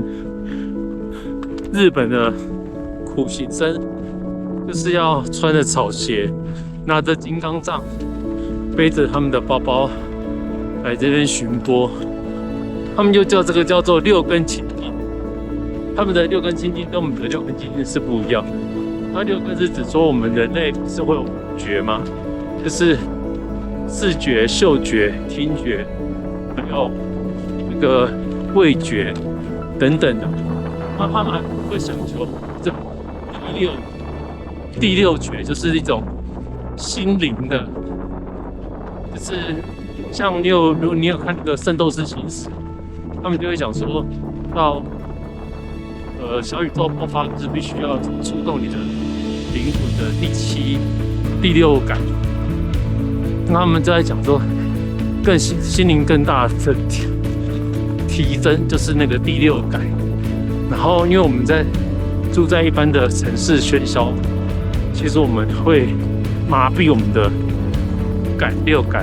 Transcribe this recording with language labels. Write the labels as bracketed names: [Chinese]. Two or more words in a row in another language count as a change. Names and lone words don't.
[Chinese] 日本的苦行僧就是要穿着草鞋，拿着金剛杖，背着他們的包包來這邊巡播。他們就叫這個叫做六根清淨。他們的六根清淨跟我們的六根清淨是不一樣的。那六根是指說我們人類是會有五覺嗎？就是視覺、嗅覺、聽覺，還有那個味覺等等的。那他們會想求這第六覺，就是一種心靈的，就是像如果你有看那個《聖鬥士星矢》，他們就會講說到。小宇宙爆發是必須要觸動你的靈魂的第六感。那他們就在講說，更心靈更大的提升，就是那個第六感。然後，因為我們住在一般的城市喧囂，其實我們會麻痹我們的六感。